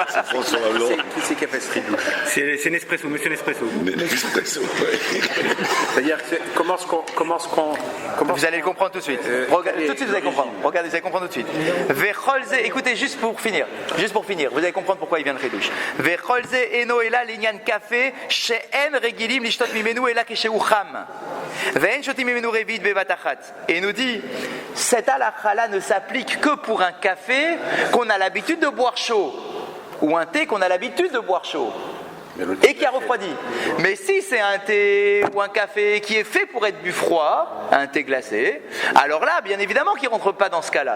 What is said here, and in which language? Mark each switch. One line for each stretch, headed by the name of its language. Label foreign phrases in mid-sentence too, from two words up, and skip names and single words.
French: François Hollande. Qui c'est qui a fait ce ridouche? C'est Nespresso, monsieur Nespresso. C'est-à-dire que comment est-ce qu'on Vous allez le comprendre tout de suite. Tout de suite, vous allez comprendre. Regardez, vous allez comprendre tout de suite. Vecholze, écoutez, juste pour finir, vous allez comprendre pourquoi il vient de Chidouche.
Hebrew: וכל זה אינו אלא לענין קפה שאין רגילים לשתות ממנו אלא כשהוא חם. ואין שותים ממנו רביעית בבת אחת.
French: Et il nous dit, cette halakha-là ne s'applique que pour un café qu'on a l'habitude de boire chaud, ou un thé qu'on a l'habitude de boire chaud. Et qui a refroidi. Mais si c'est un thé ou un café qui est fait pour être bu froid, un thé glacé, alors là, bien évidemment qu'il ne rentre pas dans ce cas-là.